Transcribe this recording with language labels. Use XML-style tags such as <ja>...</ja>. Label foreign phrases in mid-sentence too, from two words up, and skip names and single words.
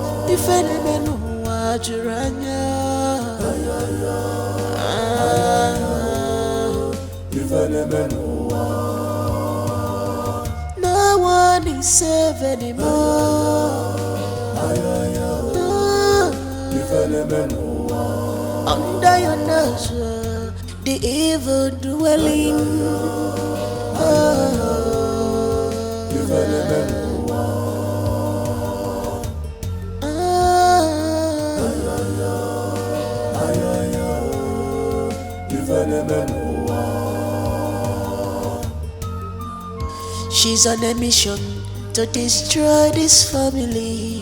<ig>ife na-eme n'ụwa juru anya. Ife na-eme n'ụwa.</ig> <en>No one is safe anymore.</en> <ig>Ife na-eme n'ụwa.</ig> <en>Under your nose, the evil dwelling.</en> <ig>Ife na-eme n'ụwa.</ig> <en>She's on a mission to destroy this family.</en>